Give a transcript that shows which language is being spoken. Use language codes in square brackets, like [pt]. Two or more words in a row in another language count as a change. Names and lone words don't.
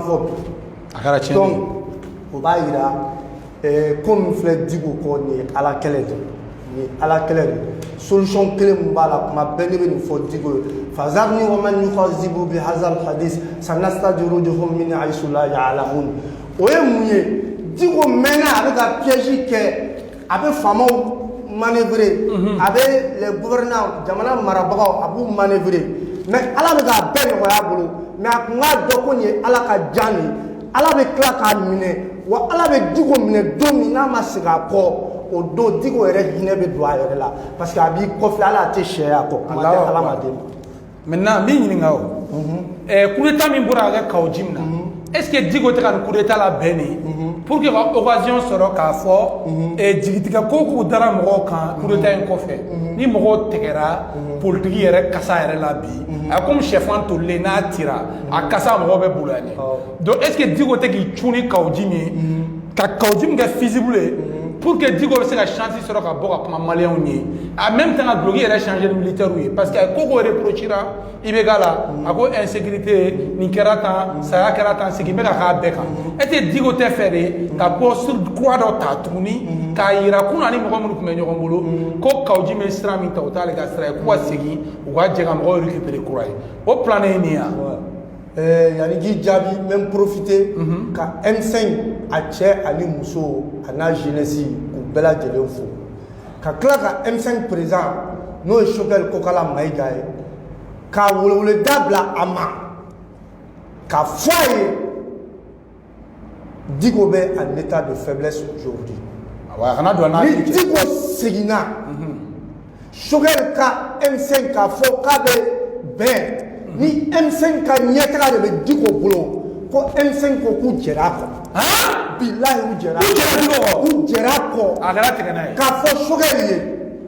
[bm] fɔ bi a kɛra tiɲɛ donc o b'a yira ko min filɛ Diko kɔ nin ye Ala kɛlɛ de ni Ala kɛlɛ de solution kelen min b'a la kuma bɛɛ ne bɛ nin fɔ Diko ye [ar] ذرني ومن يكذب بهذا الحديث سنستدرجهم من حيث لا يعلمون [bm] o ye mun ye Diko mɛnna a bɛ ka piège kɛ a bɛ faamaw manœuvrer a bɛ [fr] les gouvernants [bm] jamana marabagaw a b'u manœuvrer mais Ala bɛ k'a bɛɛ nɔgɔya a bolo mais a kun k'a dɔn ko nin ye Ala ka jan de Ala bɛ tila k'a minɛ wa Ala bɛ Diko minɛ don min n'a ma segin a kɔ o don Diko yɛrɛ hinɛ bɛ don a yɛrɛ la parce que a b'i kɔfilɛ Ala a tɛ sariya kɔ kuma tɛ Ala ma den ma maintenant n b'i ɲininka o [fr] coup d'état [bm] min bɔra ka kɛ Kaoudim na [fr] est ce que [bm] Diko tɛ ka nin [fr] coup d'état [bm] labɛn de [fr] pour que [bm] ka occasion sɔrɔ k'a fɔ jigitigɛ ko k'u dara mɔgɔw kan [fr] coup d'état [bm] in kɔfɛ ni mɔgɔw tigɛra politique yɛrɛ kasa yɛrɛ la bi a comme sɛfan tolilen n'a tira a kasa mɔgɔw bɛ bolo yan donc [fr] est ce que [bm] Diko tɛ k'i cuni Kaoudim ye ka Kaoudim kɛ visible ye [fr] pour que [bm] Diko bɛ se ka chance sɔrɔ ka bɔ ka kuma maliyɛnw ye [fr] en même temps [bm] ka duloki yɛrɛ changer ni militaire ye [fr] parce que [bm] a ko ko reprochera IBK la a ko insécurité nin kɛra tan saya kɛra tan segin bɛ ka k'a bɛɛ kan [fr] est ce que [bm] Diko tɛ fɛ de ka bɔ [fr] sur croix [bm] dɔ ta tuguni k'a yira kun ani mɔgɔ minnu tun bɛ ɲɔgɔn bolo ko Kaoudim ye sira min ta o t'ale ka sira ye k'u ka segin u ka jɛ ka mɔgɔw récupérer kura ye o plan ye nin ye yani k'i jaabi n bɛ n profiter ka M5 a cɛ ani muso a n'a jeunesse k'u bɛɛ lajɛlen fo ka tila ka M5 président n'o ye Choguel Kokala Mayiga ye ka weleweleda bila a ma ka fɔ a ye Diko bɛ [fr] en état de faiblesse aujourd'hui [bm] ni Diko seginna Choguel ka M5 k'a fɔ k'a bɛ bɛn ni M5 ka ɲɛtaga de bɛ Diko bolo ko M5 ko k'u jɛra a kɔ bilahi u jɛra a kɔ k'a fɔ Choguel ye